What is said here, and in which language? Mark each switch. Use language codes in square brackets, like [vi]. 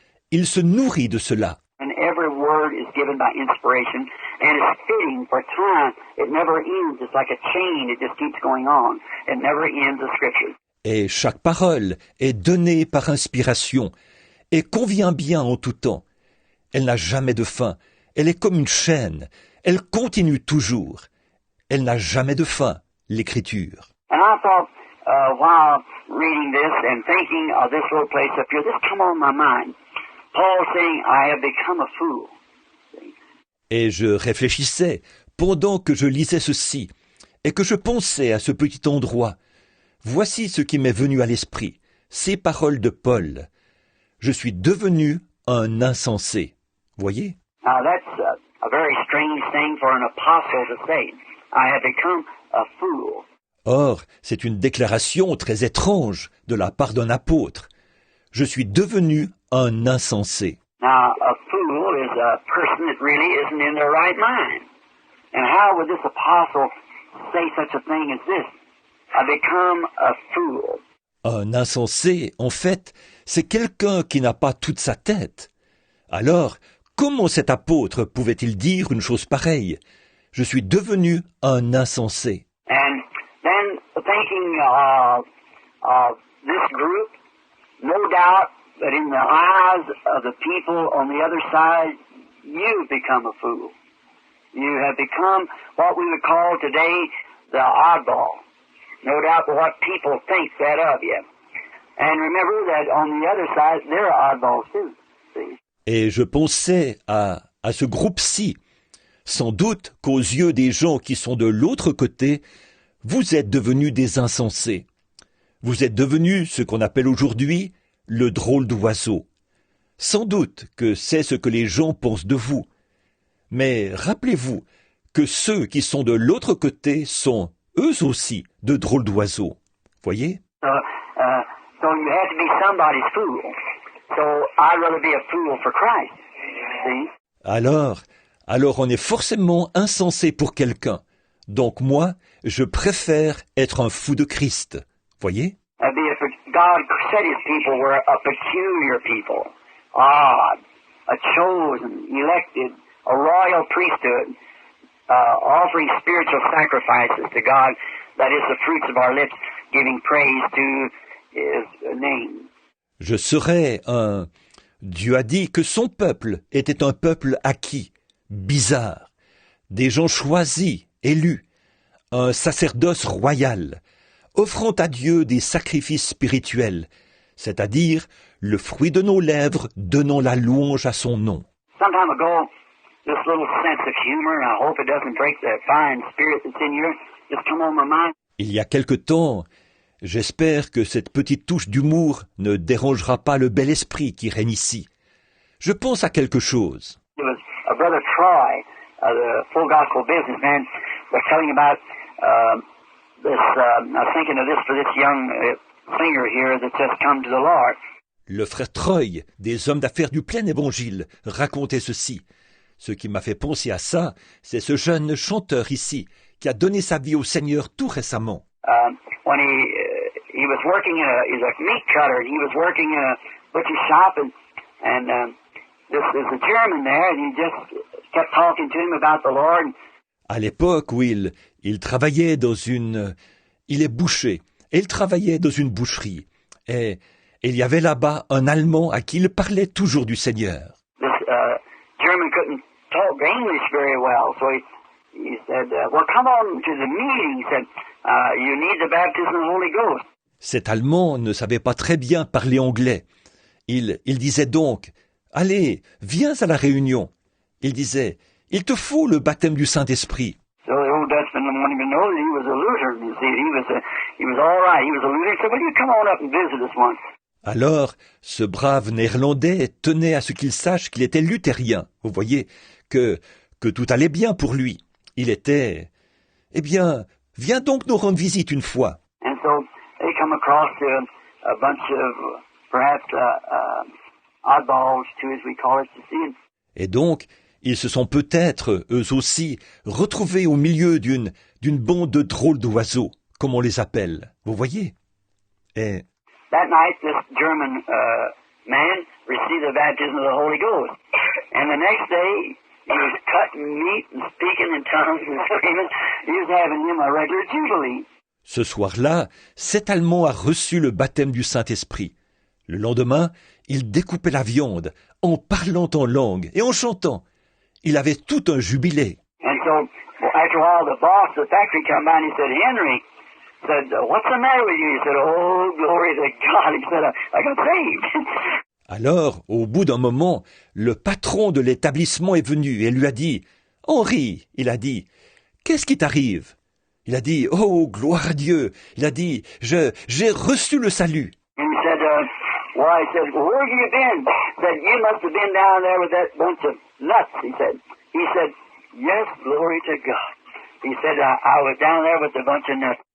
[fr] Il se nourrit de cela. [en] And every word is given by inspiration, and it's fitting for time. It never ends. It's like a chain. It just keeps going on. It never ends, the scripture. [fr] Et chaque parole est donnée par inspiration et convient bien en tout temps. Elle n'a jamais de fin. Elle est comme une chaîne. Elle continue toujours. Elle n'a jamais de fin, l'Écriture. [en] And I thought, while reading this and thinking of this little place up here, this come on my mind. Paul saying, I have become a fool. [fr] Et je réfléchissais pendant que je lisais ceci et que je pensais à ce petit endroit. Voici ce qui m'est venu à l'esprit, ces paroles de Paul. Je suis devenu un insensé. Voyez? [en] Now that's a very strange thing for an apostle to say. I have become a fool. [fr] Or, c'est une déclaration très étrange de la part d'un apôtre. Je suis devenu un insensé. [en] Now, a fool is a person that really isn't in their right mind. And how would this apostle say such a thing as this? I become a fool. [fr] Un insensé, en fait, c'est quelqu'un qui n'a pas toute sa tête. Alors, comment cet apôtre pouvait-il dire une chose pareille? Je suis devenu un insensé. [en] And then thinking of this group, no doubt that in the eyes of the people on the other side, you've become a fool. You have become what we would call today the oddball. No doubt what people think that of you. And remember that on the other side, they're oddballs too. See? [fr] Et je pensais à ce groupe-ci. Sans doute qu'aux yeux des gens qui sont de l'autre côté, vous êtes devenus des insensés. Vous êtes devenus ce qu'on appelle aujourd'hui le drôle d'oiseau. Sans doute que c'est ce que les gens pensent de vous. Mais rappelez-vous que ceux qui sont de l'autre côté sont, eux aussi, de drôles d'oiseaux. Voyez? [en] So you have to be somebody's fool. So I'd rather be a fool for Christ. See? [fr] Alors on est forcément insensé pour quelqu'un. Donc moi, je préfère être un fou de Christ. Voyez? [en] God said his people were a peculiar people, odd, a chosen, elected, a royal priesthood, offering spiritual sacrifices to God, that is the fruits of our lips, giving praise to his name. [fr] Je serai un... Dieu a dit que son peuple était un peuple acquis, bizarre, des gens choisis, élus, un sacerdoce royal, offrant à Dieu des sacrifices spirituels, c'est-à-dire le fruit de nos lèvres donnant la louange à son nom. [en] Some time ago, this little sense of humor, and I hope it doesn't break the fine spirit that's in you, just come on my mind. [fr] Il y a quelque temps, j'espère que cette petite touche d'humour ne dérangera pas le bel esprit qui règne ici. Je pense à quelque chose. [en] It was a brother Troy, the full gospel businessman, was telling about this. I was thinking of this for this young singer here that's just come to the Lord. [fr] Le frère Troy, des hommes d'affaires du plein évangile, racontait ceci. Ce qui m'a fait penser à ça, c'est ce jeune chanteur ici, qui a donné sa vie au Seigneur tout récemment. [en] When he was working he's a meat cutter, and he was working in a butcher shop, and there's a German there, and he just kept talking to him about the Lord. [fr] À l'époque où il travaillait dans une... Il est boucher, et il travaillait dans une boucherie. Et il y avait là-bas un Allemand à qui il parlait toujours du Seigneur. [en] This German couldn't talk English very well, so he said, well, come on to the meeting. He said, you need the baptism of the Holy Ghost. [fr] Cet Allemand ne savait pas très bien parler anglais. Il disait donc, allez, viens à la réunion. Il disait, il te faut le baptême du Saint-Esprit. [en] So the old Dutchman wanted him to know that he was a Lutheran. You see, he was all right. He was a Lutheran. He said, well, you come on up and visit us once. [fr] Alors, ce brave Néerlandais tenait à ce qu'il sache qu'il était luthérien. Vous voyez que tout allait bien pour lui. Il était... Eh bien, viens donc nous rendre visite une fois. [en] And so they come across a bunch of perhaps oddballs, too, as we call it, to see. [fr] Et donc, ils se sont peut-être, eux aussi, retrouvés au milieu d'une bande de drôles d'oiseaux, comme on les appelle. Vous voyez? Et... [en] That night, this German man received the baptism of the Holy Ghost. And the next day, he was cutting meat and speaking in tongues and screaming. He was having him a regular jubilee. [fr] Ce soir-là, cet Allemand a reçu le baptême du Saint-Esprit. Le lendemain, il découpait la viande, en parlant en langue et en chantant. Il avait tout un jubilé. [en] And so, after a while, the boss of the factory came by and he said, Henry, said, what's the matter with you? He said, oh, glory to God. He said, I got saved. [fr] Alors, au bout d'un moment, le patron de l'établissement est venu et lui a dit, « Henri, il a dit, qu'est-ce qui t'arrive ?» Il a dit, « Oh, gloire à Dieu !» Il a dit, « J'ai reçu le salut. » [en] And he said, why? He said, well, where have you been? He said, you must have been down there with that bunch of nuts, he said. He said, yes, glory to God. He said, I was down there with a bunch of nuts.